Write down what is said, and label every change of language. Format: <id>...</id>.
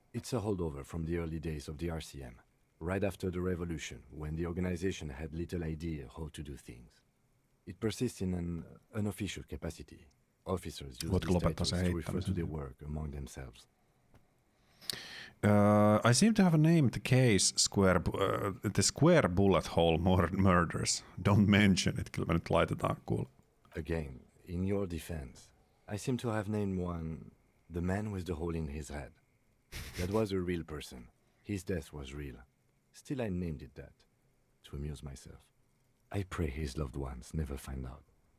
<en>It's a holdover from the early days of the RCM, right after the revolution, when the organization had little idea how to do things. It persists in an unofficial capacity. Officers use these titles to refer to their work among themselves. I seem to have named the case the Square Bullet Hole Murders. Don't mention it,</en> <fi>kyllä me nyt laitetaan kuule.</fi> <en>Again, in your defense, I seem to have named one the man with the hole in his head. That was a real person. His death was real. Still, I named it that, to amuse myself. I pray his loved ones never find out.</en>